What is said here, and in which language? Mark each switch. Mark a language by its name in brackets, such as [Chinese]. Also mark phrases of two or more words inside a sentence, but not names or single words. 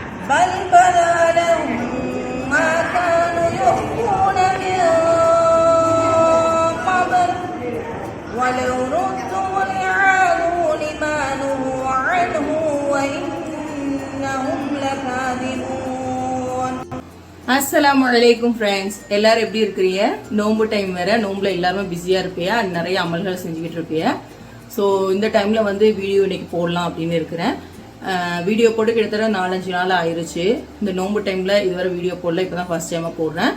[Arabic] بل بدا لهم ما كانوا يخفون من قبل ولو ردوا لعادوا لما نهوا عنه وإنهم لكاذبون. السلام عليكم [Tamil] ஃப்ரெண்ட்ஸ், எல்லாரும் எப்படி இருக்கிறீங்க? நோம்பு டைம் வேற, நோம்புல எல்லாருமே பிஸியாக இருப்பியா, நிறைய அமல்கள் செஞ்சுக்கிட்டு இருப்பியா. ஸோ இந்த டைமில் வந்து வீடியோ இன்னைக்கு போடலாம் அப்படின்னு இருக்கிறேன். வீடியோ போட்டு கிட்டத்தட்ட 4-5 நாள் ஆயிடுச்சு. இந்த நோம்பு டைமில் இதுவரை வீடியோ போடல, இப்போ தான் [English] first time [Tamil] போடுறேன்.